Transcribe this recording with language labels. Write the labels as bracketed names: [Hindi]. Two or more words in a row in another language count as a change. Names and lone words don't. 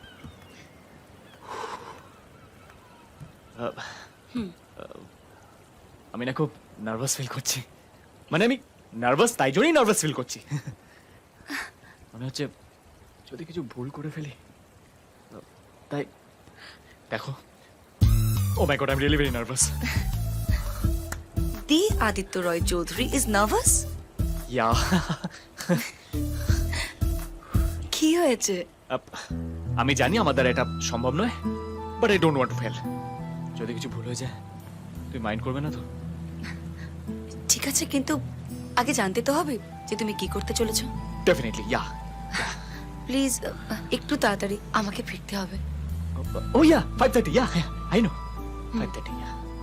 [Bangla] আমি না খুব [English] nervous feel [Bangla] করছি, মানে আমি নার্ভাস তাই জন্যই [English] nervous feel [Bangla] করছি। মনে হচ্ছে যদি কিছু ভুল করে ফেলি, তাই দেখো। [English] Oh my god, I am really very nervous. The Aditya Roy Chowdhury is nervous? ইয়া। [Bangla] কি হয়েছে? আমি জানি আমার দ্বারা এটা সম্ভব নয়, [English] But I don't want to fail. [Bangla] যদি কিছু ভুল হয়ে যায়, তুই মাইন্ড করবে না তো? ঠিক আছে, কিন্তু আগে জানতে তো হবে যে তুমি কি করতে চলেছো। [English] Definitely, yeah. [Bangla] প্লিজ একটু তাড়াতাড়ি, আমাকে ফিরতে হবে। [English] Oh yeah, 5:30, yeah, I know, 5:30, yeah.